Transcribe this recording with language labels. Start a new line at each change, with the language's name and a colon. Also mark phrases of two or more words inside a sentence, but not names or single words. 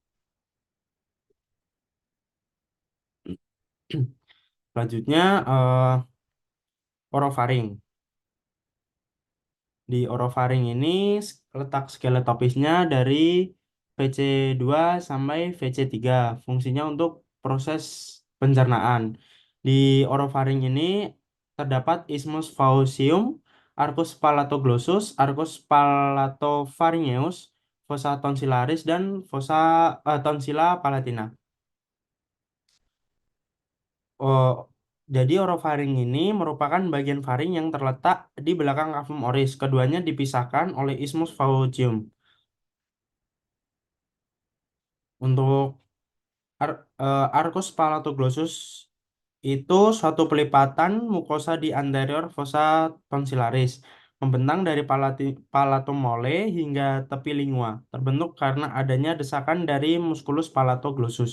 Indonesian: Selanjutnya, orofaring. Di orofaring ini letak skeletopisnya dari VC2 sampai VC3. Fungsinya untuk proses pencernaan. Di orofaring ini terdapat
Latin: isthmus faucium, arcus palatoglossus, arcus palatopharyngeus, fossa tonsillaris,
Indonesian: dan
Latin: fossa tonsilla palatina.
Indonesian: Oh, jadi orofaring ini merupakan bagian faring yang terletak di belakang
Latin: kafum oris.
Indonesian: Keduanya dipisahkan oleh
Latin: isthmus faucium.
Indonesian: Untuk
Latin: arcus palatoglossus
Indonesian: itu suatu pelipatan mukosa di anterior
Latin: fossa tonsillaris,
Indonesian: membentang dari palatomole hingga tepi lingua, terbentuk karena adanya desakan dari
Latin: musculus palatoglossus.